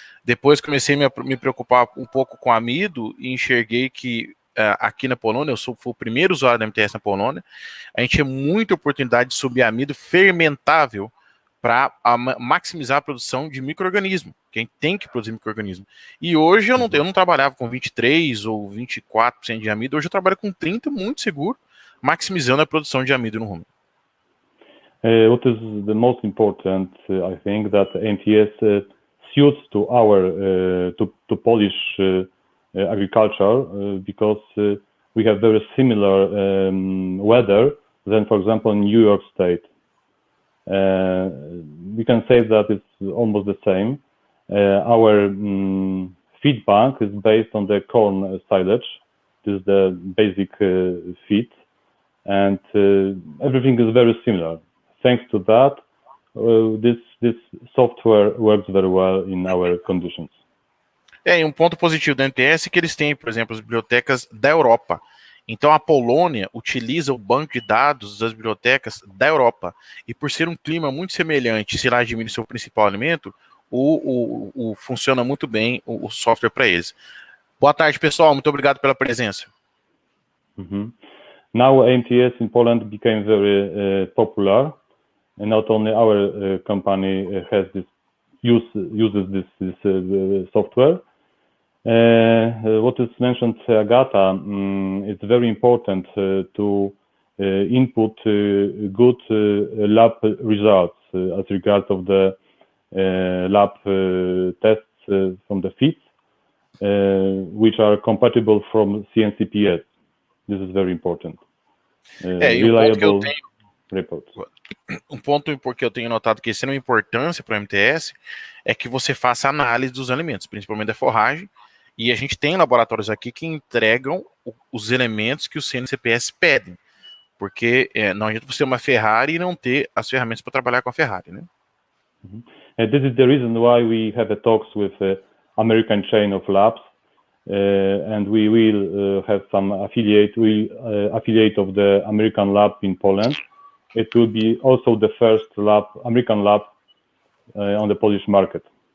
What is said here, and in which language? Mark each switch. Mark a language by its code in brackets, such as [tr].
[pt] Depois comecei a me preocupar um pouco com amido e enxerguei que aqui na Polônia, eu fui o primeiro usuário da MTS na Polônia, a gente tinha muita oportunidade de subir amido fermentável para maximizar a produção de micro-organismo. Quem tem que produzir micro-organismo. E hoje eu não trabalhava com 23% ou 24% de amido, hoje eu trabalho com 30%, muito seguro, maximizando a produção de amido no rumen. [en] What is the most important, I think, that MTS suits to our to Polish agriculture because we have very similar weather than, for example, in New York State. We can say that it's almost the same. Our feed bank is based on the corn silage. This is the basic feed, and everything is very similar. Thanks to that, this software works very well in our conditions. [pt] E um ponto positivo da MTS é que eles têm, por exemplo, as bibliotecas da Europa. Então a Polônia utiliza o banco de dados das bibliotecas da Europa. E por ser um clima muito semelhante, silagem de milho seu principal alimento, funciona muito bem o software para eles. Boa tarde, pessoal. Muito obrigado pela presença. [en] Now MTS in Poland became very popular. And not only our company has uses this software. What is mentioned, Agata, it's very important to input good lab results as regards of the lab tests from the feeds, which are compatible from CNCPS. This is very important. Reliable reports. [pt] Um ponto porque eu tenho notado que isso é uma importância para o MTS é que você faça análise dos alimentos, principalmente da forragem, e a gente tem laboratórios aqui que entregam os elementos que os CNCPS pedem, porque não adianta você ter uma Ferrari e não ter as ferramentas para trabalhar com a Ferrari, né? [en] This is the reason why we have talks with American chain of labs, and we will have some affiliate of the American lab in Poland. It will be also the first American lab on the Polish market.